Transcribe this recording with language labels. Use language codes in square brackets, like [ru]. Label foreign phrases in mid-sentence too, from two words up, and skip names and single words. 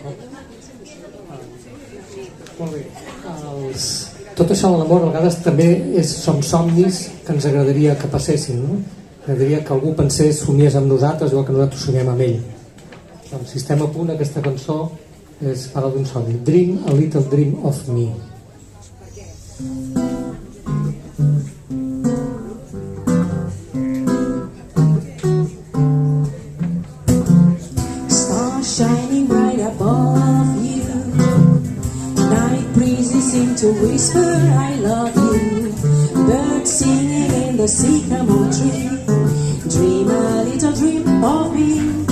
[ca] Molt bé. Tot això de l'amor a vegades també són somnis que ens agradaria que passessin, no? Agradaria que algú pensés, somiés amb nosaltres, igual que nosaltres somiem amb ell. Doncs, si estem a punt, aquesta cançó parla d'un somni. [en] Dream a little dream of me. Shining right above you, night breezes seem to whisper I love you, birds singing in the sycamore tree, dream a little dream of me,